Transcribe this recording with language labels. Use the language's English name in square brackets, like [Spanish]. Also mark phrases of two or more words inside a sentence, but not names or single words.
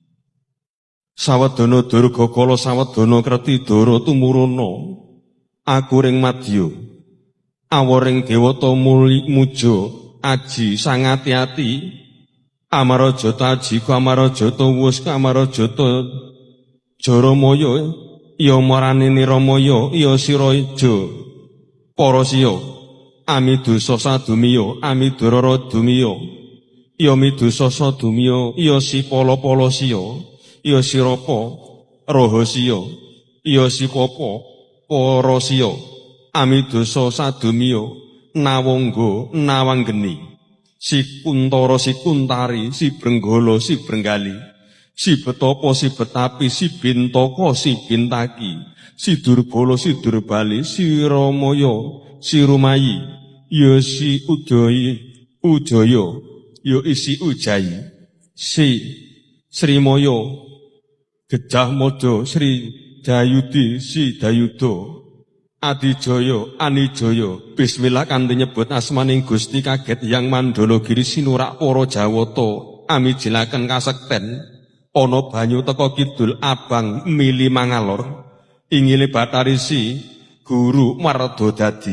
[Javanese] Sawadana durga kala sawadana kreti dara tumuruna. Aku ring madya. Awaring dewata muja aji sangati-ati. Amarajata aji kamarajata wus kamarajata Jaramaya ya marani Niramaya ya Siraja para siya amidusa sadumiya amidurara dumiya ya midusa sadumiya ya sipala-pala siya ya sirapa rahasiya ya sipapa para siya amidusa sadumiya nawangga nawanggeni sikuntara sikuntari si brenggala si brenggali si betopo, si betapi, si bintoko, si bintaki, si durbala, si durbali, si ramaya, si rumayi, ya si ujaya, ya isi ujayi, si srimaya, gejah modo, sri dayudi, si dayudo, adijaya, anijaya, bismillah kanthi nyebut asmaning Gusti kaget yang mandala giri sinurak para jawata, amijilaken kasekten, ana banyu teka kidul abang mili mangalor ingile batarisi guru marda dadi.